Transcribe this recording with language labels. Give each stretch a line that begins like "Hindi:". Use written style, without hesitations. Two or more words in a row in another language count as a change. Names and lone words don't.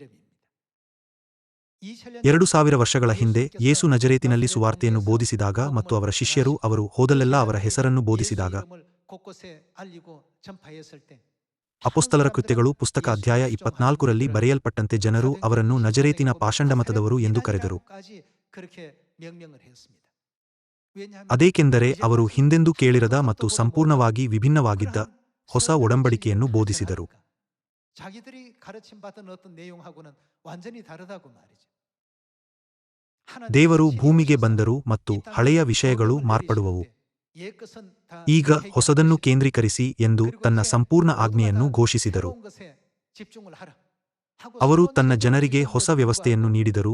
Kannada: 2000 ವರ್ಷಗಳ ಹಿಂದೆ ಯೇಸು ನಜರೇತಿನಲ್ಲಿ ಸುವಾರ್ತೆಯನ್ನು ಬೋಧಿಸಿದಾಗ ಮತ್ತು ಅವರ ಶಿಷ್ಯರು ಅವರು ಹೋದಲ್ಲೆಲ್ಲ ಅವರ ಹೆಸರನ್ನು ಬೋಧಿಸಿದಾಗ, ಅಪೊಸ್ತಲರ ಕೃತ್ಯಗಳು ಪುಸ್ತಕ ಅಧ್ಯಾಯ 24ರಲ್ಲಿ ಬರೆಯಲ್ಪಟ್ಟಂತೆ ಜನರು ಅವರನ್ನು ನಜರೇತಿನ ಪಾಷಂಡಮತದವರು ಎಂದು ಕರೆದರು. ಅದೇಕೆಂದರೆ ಅವರು ಹಿಂದೆಂದೂ ಕೇಳಿರದ ಮತ್ತು ಸಂಪೂರ್ಣವಾಗಿ ವಿಭಿನ್ನವಾಗಿದ್ದ ಹೊಸ ಒಡಂಬಡಿಕೆಯನ್ನು ಬೋಧಿಸಿದರು.
Korean: 자기들이 가르침 받은 어떤 내용하고는 완전히 다르다고 말이죠.
Kannada: ದೇವರು ಭೂಮಿಗೆ ಬಂದರು ಮತ್ತು ಹಳೆಯ ವಿಷಯಗಳು ಮಾರ್ಪಡುವವು. ಈಗ ಹೊಸದನ್ನು ಕೇಂದ್ರೀಕರಿಸಿ ಎಂದು ತನ್ನ ಸಂಪೂರ್ಣ ಆಜ್ಞೆಯನ್ನು ಘೋಷಿಸಿದರು. ಅವರು ತನ್ನ ಜನರಿಗೆ ಹೊಸ ವ್ಯವಸ್ಥೆಯನ್ನು ನೀಡಿದರು.